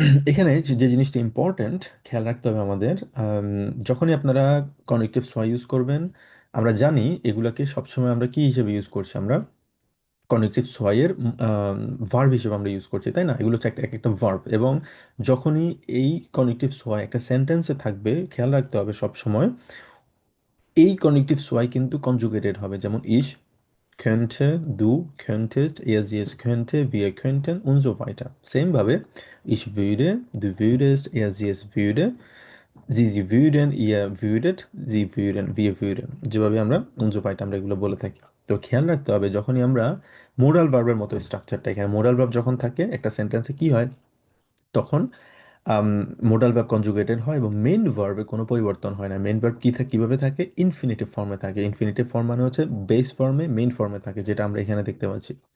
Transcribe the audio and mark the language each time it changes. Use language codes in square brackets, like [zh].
[bn] এখানে যে যে জিনিসটা ইম্পর্ট্যান্ট খেয়াল রাখতে হবে আমাদের, যখনই আপনারা কনেকটিভ সোয়া ইউজ করবেন, আমরা জানি এগুলাকে সবসময় আমরা কি হিসেবে ইউজ করছি, আমরা কনেকটিভ সোয়াইয়ের ভার্ব হিসেবে আমরা ইউজ করছি, তাই না? এগুলো হচ্ছে একটা এক একটা ভার্ব, এবং যখনই এই কনেকটিভ সোয়া একটা সেন্টেন্সে থাকবে, খেয়াল রাখতে হবে সব সময় এই কনেকটিভ সোয়াই কিন্তু কনজুগেটেড হবে। যেমন [de] ইশ könnte, du könntest, er sie es könnte, wir könnten und so weiter. [bn] Same ভাবে [de] ich würde, du würdest, er sie es würde, sie würden, ihr würdet, sie würden, wir würden। [bn] যেভাবে আমরা [de] und so weiter [bn] আমরা এগুলো বলে থাকি। তো খেয়াল রাখতে হবে যখনই আমরা মোডাল ভার্বের মতো স্ট্রাকচারটা, এখানে মোডাল ভার্ব যখন থাকে একটা সেন্টেন্সে কি হয়, তখন মোডাল ভার্ব কনজুগেটেড হয় এবং মেইন ভার্বে কোনো পরিবর্তন হয় না। মেইন ভার্ব কি থাকে, কিভাবে থাকে? ইনফিনিটিভ ফর্মে থাকে। ইনফিনিটিভ ফর্ম মানে হচ্ছে বেস ফর্মে, মেইন ফর্মে থাকে, যেটা আমরা এখানে দেখতে পাচ্ছি।